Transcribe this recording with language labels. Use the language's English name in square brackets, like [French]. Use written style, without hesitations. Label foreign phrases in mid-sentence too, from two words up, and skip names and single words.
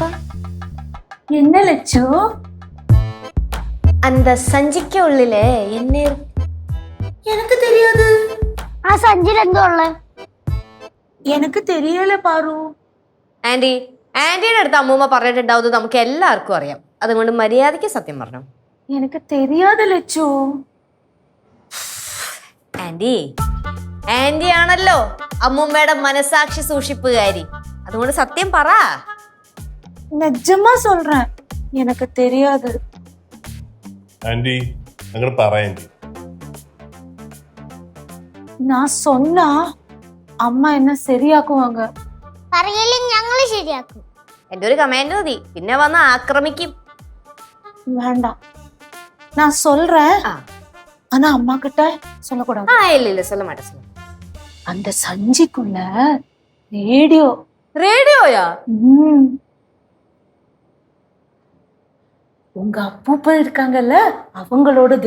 [Tamil] என்ன லட்சு? அந்த சஞ்சிக்கு உள்ளிலே என்ன இருக்கு? எனக்கு தெரியாது. [Malayalam] ആ സഞ്ചിയിൽ എന്തോ ഉള്ളേ? [Tamil] எனக்கு தெரியல பாரு. [Malayalam] ആന്റിയുടെ അടുത്ത് അമ്മൂമ്മ പറഞ്ഞിട്ടുണ്ടാവുന്നത് നമുക്ക് എല്ലാവർക്കും അറിയാം. അതുകൊണ്ട് മര്യാദയ്ക്ക് സത്യം പറഞ്ഞു. [Tamil] எனக்கு தெரியாது லட்சு. [Malayalam] ആന്റി ആണല്ലോ അമ്മൂമ്മയുടെ മനസാക്ഷി സൂക്ഷിപ്പുകാരി. അതുകൊണ്ട് സത്യം പറ. [Tamil] நிஜமா சொல்றேன், எனக்கு தெரியாது. [Malayalam] ആന്റി അങ്ങനെ പറയാന്റി. [Tamil] நான் சொன்னா அம்மா என்ன சரியாக்குவாங்க. [Malayalam] പറയല്ലേ ഞങ്ങൾ ശരിയാക്കും. എന്റെ ഒരു കമാൻഡ് മതി, പിന്നെ വന്ന് ആക്രമിക്കും. [Tamil] வேண்டாம், நான் சொல்றேன். ஆனா அம்மா கிட்ட சொல்லக்கூடாது. இல்ல சொல்ல மாட்டேன். அந்த சஞ்சிக்குள்ள ரேடியோ. ரேடியோயா? உங்க அப்பூப்பா இருக்காங்கல்ல, அவங்களோடது.